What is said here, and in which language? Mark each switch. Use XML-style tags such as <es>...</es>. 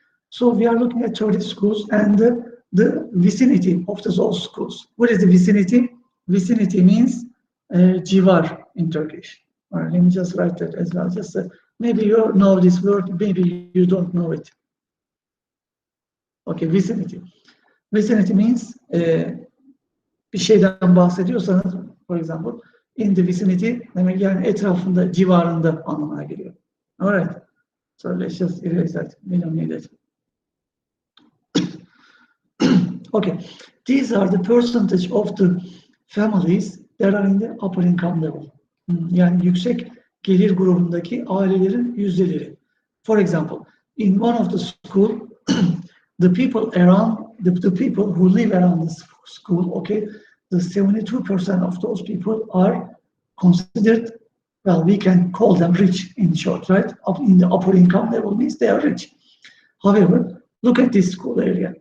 <en>So we are looking at 30 schools and the vicinity of those schools. What is the vicinity? Vicinity means civar in Turkish. All right, let me just write that as well. Just maybe you know this word, maybe you don't know it. Okay, vicinity. Vicinity means</en> <tr>bir şeyden bahsediyorsanız,</tr> <en>for example, in the vicinity,</en> <tr>demek yani etrafında, civarında anlamına geliyor.</tr> <en>All right. So let's just erase that. We don't need it. Okay. These are the percentage of the families that are in the upper income level.</en> <tr>Yani yüksek gelir grubundaki ailelerin yüzdeleri.</tr> <en>For example, in one of the school, the people who live around the school, okay, the 72% of those people are considered, well, we can call them rich in short, right? Up in the upper income level means they are rich. However, look at this school area.</en>